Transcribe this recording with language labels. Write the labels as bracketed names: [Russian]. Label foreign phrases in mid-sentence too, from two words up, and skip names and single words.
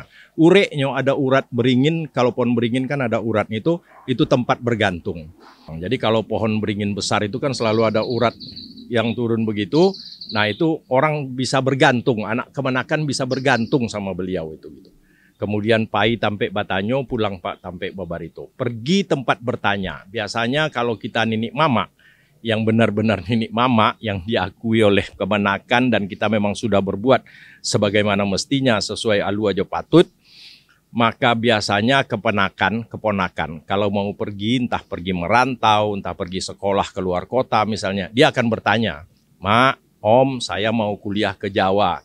[Indonesian] Ureknya ada urat beringin, kalau pohon beringin kan ada uratnya itu tempat bergantung. Jadi kalau pohon beringin besar itu kan selalu ada urat yang turun begitu. Nah itu orang bisa bergantung, anak kemenakan bisa bergantung sama beliau itu. [Minangkabau] Gitu. Kemudian pai tampe batanyo, pulang pak tampe babarito. [Indonesian] Pergi tempat bertanya. Biasanya kalau kita ninik mama, yang benar-benar ninik mama, yang diakui oleh kemenakan dan kita memang sudah berbuat sebagaimana mestinya sesuai [Minangkabau] alu aja patut, [Indonesian] maka biasanya keponakan, kalau mau pergi, entah pergi merantau, entah pergi sekolah keluar kota misalnya, dia akan bertanya, "Mak, Om, saya mau kuliah ke Jawa.